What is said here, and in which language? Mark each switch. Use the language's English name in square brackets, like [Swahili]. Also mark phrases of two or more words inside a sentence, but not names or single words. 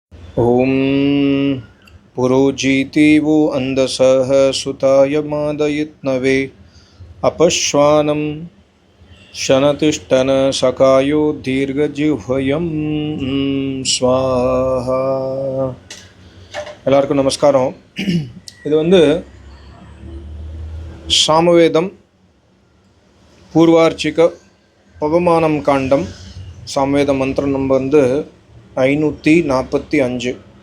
[Sanskrit] ॐ पुरोजीति वो अंधसः सुताय मादयित्नवे अपश्वानं शनतिष्ठन सकायो दीर्घजिह्वयं स्वाहा. [Tamil] எல்லாருக்கும் நமஸ்காரம். இது சாமவேதம் பூர்வார்ச்சிக பவமானம் காண்டம். சாமவேத மந்திரம் நம்பர் 545.